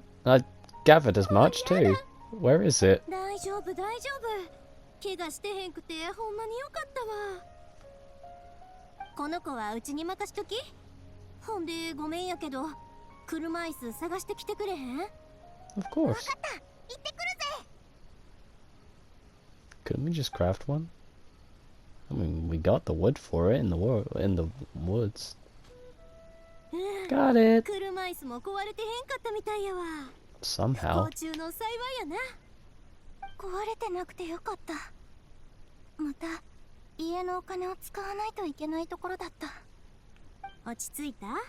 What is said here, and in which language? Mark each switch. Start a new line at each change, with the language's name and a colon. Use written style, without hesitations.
English: I gathered as much too. Where is it?
Japanese: 大丈夫大丈夫。怪我してへんくてほんまによかったわ。この子はうちに任しとき。ほんでごめんやけど、車椅子探してきてくれへん？
English: Of course.
Japanese: 行ってくるぜ。
English: Couldn't we just craft one? I mean, we got the wood for it in the woods. Got it
Japanese: 車椅子も壊れてへんかったみたいやわ。
English: somehow.
Japanese: 不幸中の幸いやな。壊れてなくてよかった。また家のお金を使わないといけないところだった。落ち着いた？